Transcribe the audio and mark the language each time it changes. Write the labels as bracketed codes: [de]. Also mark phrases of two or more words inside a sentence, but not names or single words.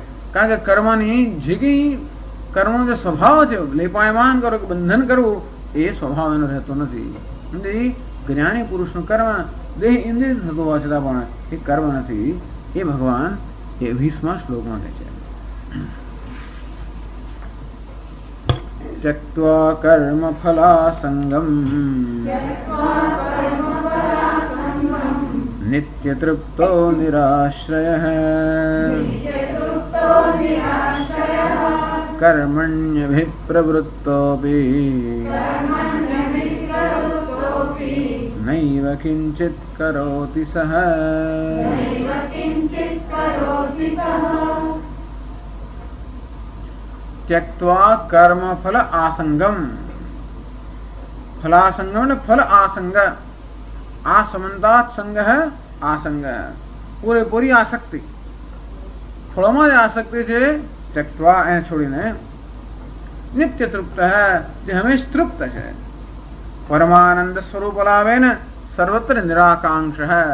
[gu] કારણ કે કર્મની જે કંઈ કર્મનો જે સ્વભાવ છે, લેપાયમાન કરો કે બંધન કરવું, એ સ્વભાવ એનો રહેતો નથી. જ્ઞાની પુરુષનું કર્મ દેહ ઇન્દ્રિય થતું હોવા છતાં પણ એ કર્મ નથી. એ ભગવાન 20મા શ્લોકમાં કહે છે. [sa] त्यक्त्वा कर्म फलासंगम नित्य तृप्तो निराश्रयः कर्मण्यभिप्रवृत्तोऽपि नैव किञ्चित् करोति सः. त्यक्त्वा कर्म फल आसंगम. फलासंगम ने फल आसंग. आसमंतात संग है आसंग. [gu] પૂરેપૂરી આસક્તિ, ફળોમાં જ આસક્તિ છે. त्यक्त्वा એને છોડીને નિત્ય તૃપ્ત હૈ, જે હંમેશ તૃપ્ત છે. પરમાનંદ સ્વરૂપ લાવે ને સર્વત્ર નિરાકાંક્ષ હૈ.